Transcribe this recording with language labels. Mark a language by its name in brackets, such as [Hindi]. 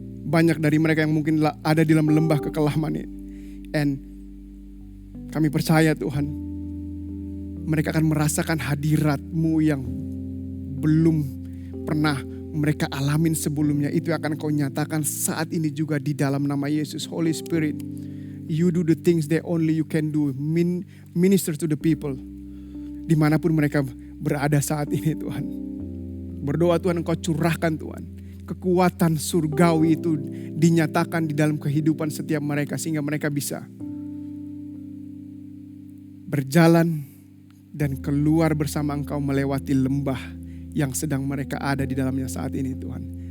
[Indonesian] Banyak dari mereka yang mungkin ada di dalam lembah kekelaman ini. And kami percaya Tuhan, mereka akan merasakan hadirat-Mu yang belum pernah mereka alamin sebelumnya. Itu akan Kau nyatakan saat ini juga di dalam nama Yesus. [English] Holy Spirit, You do the things that only You can do. Minister to the people. [Indonesian] Dimanapun mereka berada saat ini Tuhan. Berdoa Tuhan Engkau curahkan Tuhan. Kekuatan surgawi itu dinyatakan di dalam kehidupan setiap mereka. Sehingga mereka bisa berjalan dan keluar bersama Engkau melewati lembah yang sedang mereka ada di dalamnya saat ini Tuhan.